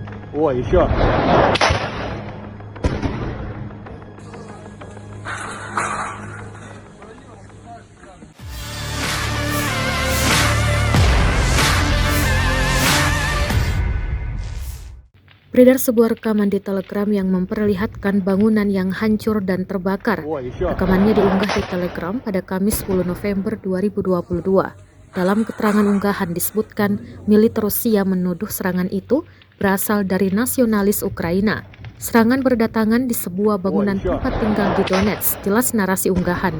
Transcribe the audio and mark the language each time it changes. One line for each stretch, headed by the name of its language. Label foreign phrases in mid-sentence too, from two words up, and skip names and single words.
Russian: О, еще.
Indonesian: Beredar sebuah rekaman di Telegram yang memperlihatkan bangunan yang hancur dan terbakar.
Russian: О, еще.
Indonesian: Rekamannya diunggah di Telegram pada Kamis 10 November 2022. Dalam keterangan unggahan disebutkan, militer Rusia menuduh serangan itu berasal dari nasionalis Ukraina. Serangan berdatangan di sebuah bangunan tempat tinggal di Donetsk, jelas narasi unggahan.